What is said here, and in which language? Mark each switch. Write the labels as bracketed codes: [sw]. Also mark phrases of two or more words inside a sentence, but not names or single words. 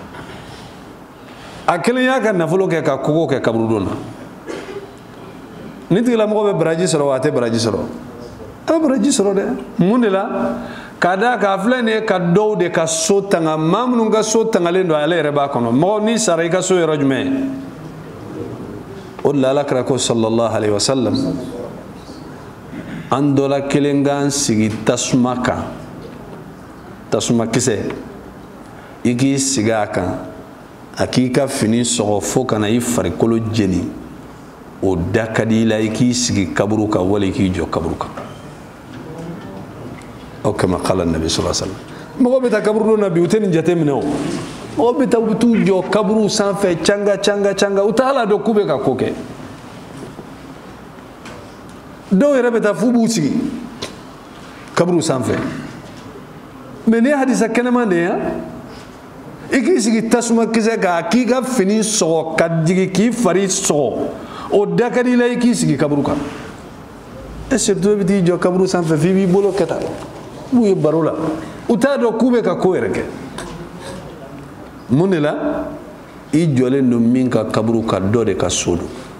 [bm] a kelen y'a ka nafolo kɛ ka koko kɛ kaburudon na ni tigilamɔgɔ bɛ baraji sɔrɔ wa a tɛ baraji sɔrɔ a bɛ baraji sɔrɔ dɛ mun de la k'a d'a kan a filɛ nin ye ka dɔw de ka so tanga maa minnu ka so tangalen don ale yɛrɛ b'a kɔnɔ mɔgɔ n'i sara i ka so yɔrɔ jumɛn o de la alakira ko [ar] صلى الله عليه وسلم [bm] an dɔ la kelen k'an sigi tasuma kan tasuma kisɛ i k'i sigi a kan a k'i ka fini sɔgɔ fo kana i farikolo jeni o da ka di i la i k'i sigi kaburu kan wali i k'i jɔ kaburu kan aw [ar] كما قال النبي صلى الله عليه وسلم [bm] mɔgɔ bɛ taa kaburu na bi u tɛ nin jate minɛ o mɔgɔ bɛ taa u bɛ t'u jɔ kaburu sanfɛ canga canga canga u t'a la dɔn k'u bɛ ka ko kɛ dɔw yɛrɛ bɛ taa f'u b'u sigi kaburu sanfɛ mais ni hadisa kɛnɛman de ya i k'i sigi tasuma kisɛ kan k'i ka fini sɔgɔ ka jigin k'i fari sɔgɔ o da ka di i la i k'i sigi kaburu kan [fr] et surtout [bm] i bɛ t'i jɔ kaburu sanfɛ f'i b'i bolo kɛ tan u ye baro la u t'a dɔn k'u bɛ ka ko yɛrɛ kɛ mun de la i jɔlen don min ka kaburu ka dɔ de ka so don